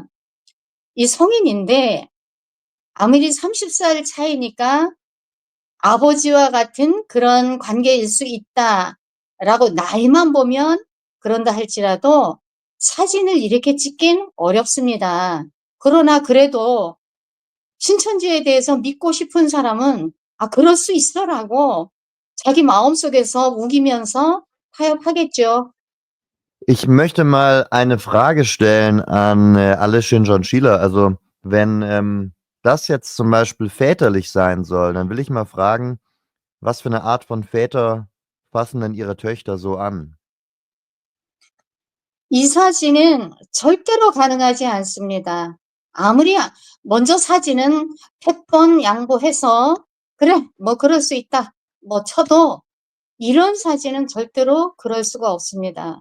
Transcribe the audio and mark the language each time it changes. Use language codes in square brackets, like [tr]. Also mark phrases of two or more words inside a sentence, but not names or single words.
[ko] 이 성인인데 아무리 30살 차이니까 아버지와 같은 그런 관계일 수 있다라고 나이만 보면 그런다 할지라도 사진을 이렇게 찍긴 어렵습니다. 그러나 그래도 신천지에 대해서 믿고 싶은 사람은 그럴 수 있어라고 자기 마음속에서 우기면서 타협하겠죠. [de] Ich möchte mal eine Frage stellen an alle Shinjon-Schüler. Also, wenn das jetzt zum Beispiel väterlich sein soll, dann will ich mal fragen, was für eine Art von Väter fassen denn ihre Töchter so an? [ko] 이 사진은 절대로 가능하지 않습니다. 아무리 먼저 사진은 100번 양보해서 그래, 뭐 그럴 수 있다, 뭐 쳐도 이런 사진은 절대로 그럴 수가 없습니다.